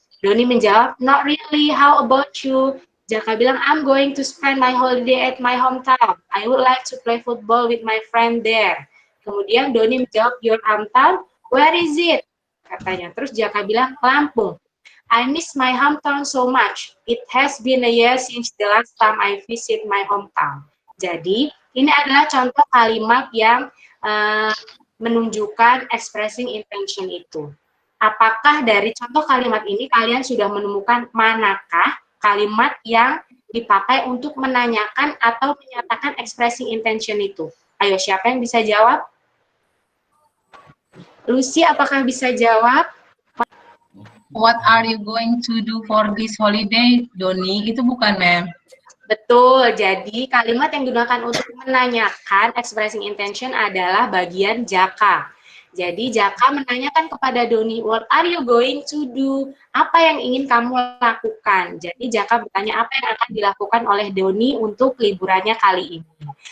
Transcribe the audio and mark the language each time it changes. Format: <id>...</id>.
<id>Doni menjawab,</id> <en>not really, how about you?</en> <id>Jaka bilang,</id> <en>I'm going to spend my holiday at my hometown. I would like to play football with my friend there.</en> <id>Kemudian Doni menjawab,</id> <en>your hometown, where is it?</en> <id>Katanya. Terus Jaka bilang,</id> <en>Lampung. I miss my hometown so much. It has been a year since the last time I visit my hometown.</en> <id>Jadi, ini adalah contoh kalimat yang menunjukkan expressing intention itu. Apakah dari contoh kalimat ini kalian sudah menemukan manakah kalimat yang dipakai untuk menanyakan atau menyatakan expressing intention itu? Ayo, siapa yang bisa jawab? Lucy, apakah bisa jawab?</id> <en>What are you going to do for this holiday, Doni?</en> <id>Itu bukan, ma'am. Betul, jadi kalimat yang digunakan untuk menanyakan expressing intention adalah bagian Jaka. Jadi Jaka menanyakan kepada Doni,</id> <en>what are you going to do?</en> <id>Apa yang ingin kamu lakukan? Jadi Jaka bertanya apa yang akan dilakukan oleh Doni untuk liburannya kali ini.</id>